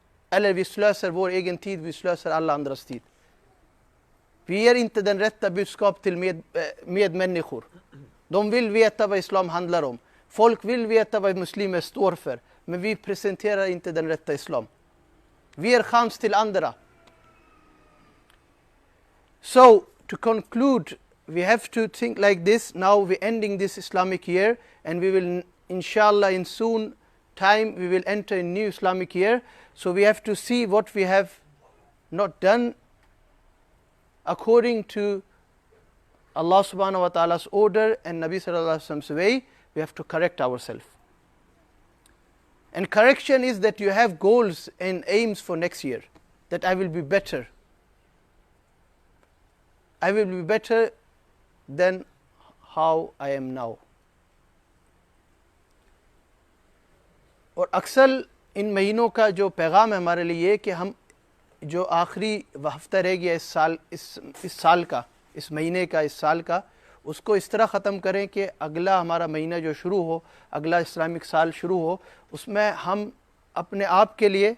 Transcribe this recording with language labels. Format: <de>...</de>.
<sv>Eller vi slösar vår egen tid, vi slösar alla andras tid. Vi ger inte den rätta budskap till medmänniskor. De vill veta vad islam handlar om. Folk vill veta vad muslimer står för. Men vi presenterar inte den rätta islam. Vi ger chans till andra.</sv> <en>So, to conclude, we have to think like this. Now we're ending this Islamic year. And we will, inshallah, in soon time, we will enter a new Islamic year. So we have to see what we have not done according to Allah subhanahu wa ta'ala's order and Nabi sallallahu alaihi wasallam's way. We have to correct ourselves. And correction is that you have goals and aims for next year. That I will be better. I will be better than how I am now.</en> <hi>और अक्सर इन महीनों का जो पैगाम है हमारे लिए कि हम जो आखिरी हफ्ता रह गया इस साल का, इस महीने का, इस साल का, उसको इस तरह ख़त्म करें कि अगला हमारा महीना जो शुरू हो, अगला इस्लामिक साल शुरू हो, उसमें हम अपने आप के</hi>